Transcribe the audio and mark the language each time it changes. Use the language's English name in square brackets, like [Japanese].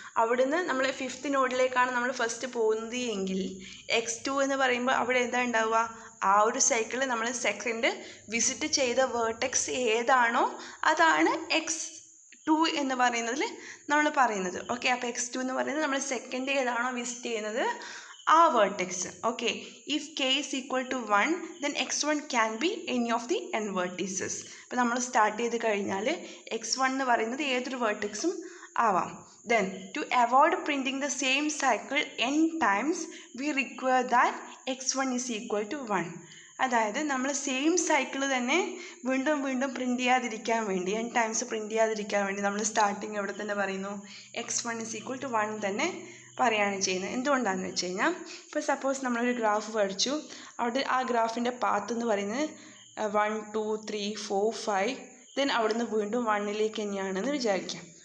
[Malayalam] അവിടുന്ന് നമ്മൾ 5th നോഡിലേക്കാണ് നമ്മൾ ഫസ്റ്റ് പോകുന്നത് എങ്കിൽ x2 എന്ന് പറയുമ്പോൾ അവിടെ എന്താ ഉണ്ടാവുക? ആ ഒരു സൈക്കിളിൽ നമ്മൾ സെക്കൻഡ് വിസിറ്റ് ചെയ്ത വേർട്ടെക്സ് ഏതാണോ അതാണ് x2 എന്ന് പറയുന്നതിൽ നമ്മൾ പറയുന്നത്. ഓക്കെ, അപ്പോൾ x2 എന്ന് പറയുന്നത് നമ്മൾ സെക്കൻഡ് ഏതാണോ വിസിറ്റ് ചെയ്യുന്നത് ആ vertex. [English] Okay, if k is equal to 1 then x1 can be any of the n vertices. [Malayalam] അപ്പോൾ നമ്മൾ സ്റ്റാർട്ട് ചെയ്ത് കഴിഞ്ഞാൽ x1 എന്ന് പറയുന്നത് ഏതൊരു വേർട്ടെക്സും ആവാം. [English] Then to avoid printing the same cycle n times we require that x1 is equal to 1. [Malayalam] അതായത് നമ്മൾ സെയിം സൈക്കിൾ തന്നെ വീണ്ടും വീണ്ടും പ്രിൻറ്റ് ചെയ്യാതിരിക്കാൻ വേണ്ടി, n ടൈംസ് പ്രിൻറ്റ് ചെയ്യാതിരിക്കാൻ വേണ്ടി നമ്മൾ സ്റ്റാർട്ടിങ് എവിടെ തന്നെ പറയുന്നു? [English] x1 is equal to 1 [Malayalam] തന്നെ പറയുകയാണ് ചെയ്യുന്നത്. എന്തുകൊണ്ടാണെന്ന് വെച്ച് കഴിഞ്ഞാൽ ഇപ്പോൾ സപ്പോസ് നമ്മളൊരു ഗ്രാഫ് വരച്ചു, അവിടെ ആ ഗ്രാഫിൻ്റെ പാത്ത് എന്ന് പറയുന്നത് 1 2 3 4 5, ദെൻ അവിടുന്ന് വീണ്ടും 1ലേക്ക് തന്നെയാണെന്ന് വിചാരിക്കാം.